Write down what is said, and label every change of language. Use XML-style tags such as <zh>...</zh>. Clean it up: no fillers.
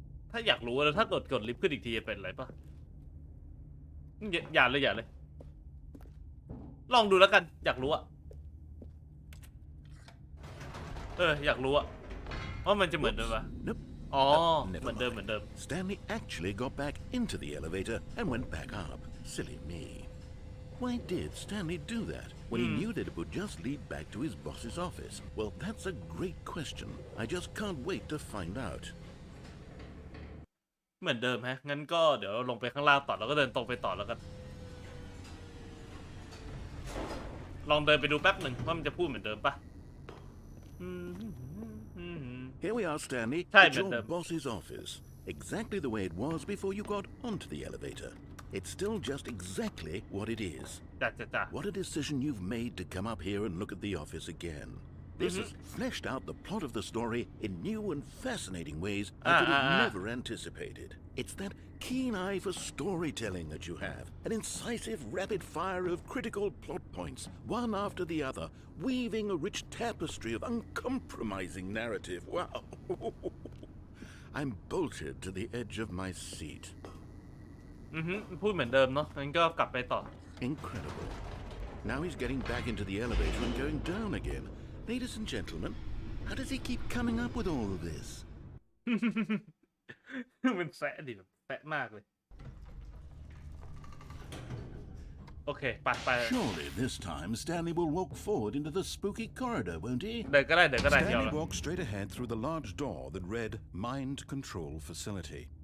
<th>ถ้าอยากรู้แล้วถ้ากดลิฟต์ขึ้นอีกทีจะเป็นอะไรป่ะอย่าเลยลองดูแล้วกันอยากรู้อะอยากรู้อะว่ามันจะเหมือนเดิมปะอ๋อเหมือนเดิม</th> <en>Stanley actually got back into the elevator and went back up. Silly me. Why did Stanley do that when he knew that it would just lead back to his boss's office? Well, that's a great question. I just can't wait to find out.</en> <th>เหมือนเดิมฮะงั้นก็เดี๋ยวลงไปข้างล่างต่อแล้วก็เดินตรงไปต่อแล้วกันลองเดินไปดูแป๊บหนึ่งว่ามันจะพูดเหมือนเดิมปะ</th> <en>Here we are, Stanley, at your boss's office. Exactly the way it was before you got onto the elevator. It's still just exactly what it is. What a decision you've made to come up here and look at the office again. This has fleshed out the plot of the story in new and fascinating ways I could have never anticipated. It's that keen eye for storytelling that you have, an incisive rapid fire of critical plot points, one after the other, weaving a rich tapestry of uncompromising narrative. Wow. I'm bolted to the edge of my seat.</en> <th>พูดเหมือนเดิมเนาะงั้นก็กลับไปต่อ</th> <en>Incredible. Now he's getting back into the elevator and going down again. Ladies and gentlemen, how does he keep coming up with all of this?</en> <th>มันแฝะดิแบบแฝะมากเลยโอเคไป</th> <en>Surely this time Stanley will walk forward into the spooky corridor, won't he?</en> <th>เดินก็ได้</th> <en>Stanley walked straight ahead through the large door that read Mind Control Facility.</en>